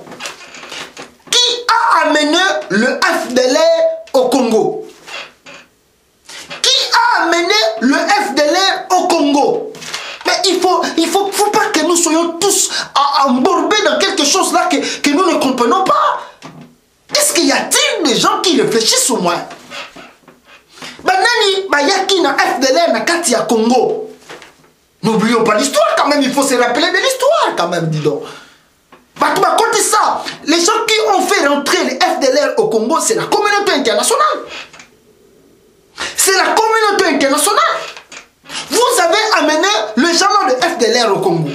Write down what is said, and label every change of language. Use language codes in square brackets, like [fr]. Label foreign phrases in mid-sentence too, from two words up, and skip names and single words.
[fr] Qui a amené le FDLR au Congo? Qui a amené le FDLR au Congo? Mais il faut pas que nous soyons tous embourbés dans quelque chose là que nous ne comprenons pas. Est-ce qu'il y a-t-il des gens qui réfléchissent au moins? [ln] Bayaki na FDLR na kati ya Congo. [fr] N'oublions pas l'histoire quand même, il faut se rappeler de l'histoire quand même, dis donc. Côté ça, les gens qui ont fait rentrer les FDLR au Congo, c'est la communauté internationale. C'est la communauté internationale. Vous avez amené le gens de FDLR au Congo.